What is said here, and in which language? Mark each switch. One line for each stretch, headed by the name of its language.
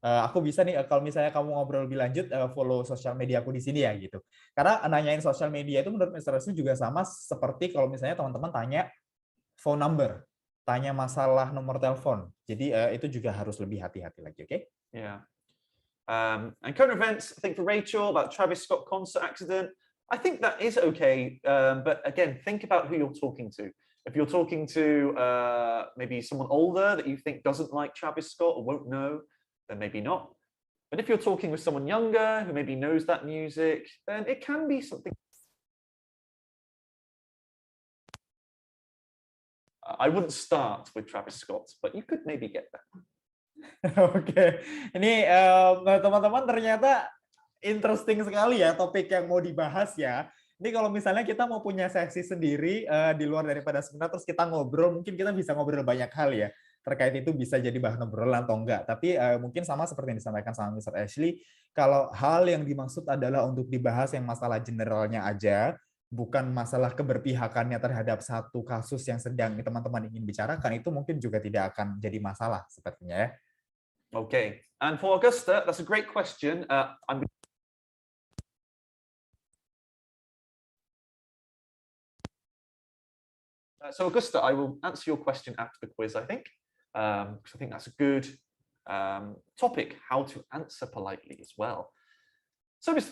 Indonesian: Aku bisa nih kalau misalnya kamu ngobrol lebih lanjut follow sosial media aku di sini ya gitu. Karena nanyain sosial media itu menurut Mr. Rasul juga sama seperti kalau misalnya teman-teman tanya
English: phone number,
Indonesian: tanya masalah nomor telepon. Jadi itu juga harus lebih hati-hati lagi, oke?
English: Yeah. And current events, I think for Rachel about Travis Scott concert accident, I think that is okay. But again, think about who you're talking to. If you're talking to maybe someone older that you think doesn't like Travis Scott or won't know, then maybe not. But if you're talking with someone younger who maybe knows that music, then it can be something. I wouldn't start with Travis Scott, but you could maybe get there.
Indonesian: Oke, ini teman-teman ternyata interesting sekali ya topik yang mau dibahas ya. Ini kalau misalnya kita mau punya sesi sendiri di luar daripada seminar, terus kita ngobrol, mungkin kita bisa ngobrol banyak hal ya. Terkait itu bisa jadi bahan obrolan atau enggak. Tapi mungkin sama seperti yang disampaikan sama Mr. Ashley, kalau hal yang dimaksud adalah untuk dibahas yang masalah generalnya aja, bukan masalah keberpihakannya terhadap satu kasus yang sedang teman-teman ingin bicarakan, itu mungkin juga tidak akan jadi masalah sepertinya ya.
English: Okay, and for Augusta, that's a great question. So Augusta, I will answer your question after the quiz, I think. Because I think that's a good topic, how to answer politely as well. So, Mr.